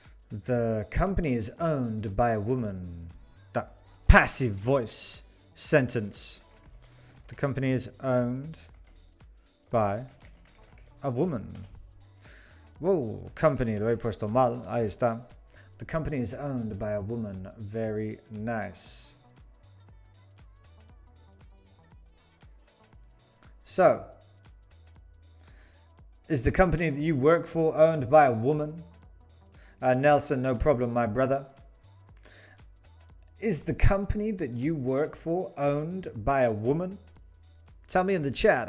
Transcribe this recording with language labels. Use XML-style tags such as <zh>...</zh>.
<en>The company is owned by a woman. That passive voice sentence. The company is owned by a woman.</en> <es>Whoa, company, lo he puesto mal. Ahí está.</es> <en>The company is owned by a woman. Very nice. So, is the company that you work for owned by a woman? Nelson, no problem, my brother. Is the company that you work for owned by a woman? Tell me in the chat.</en>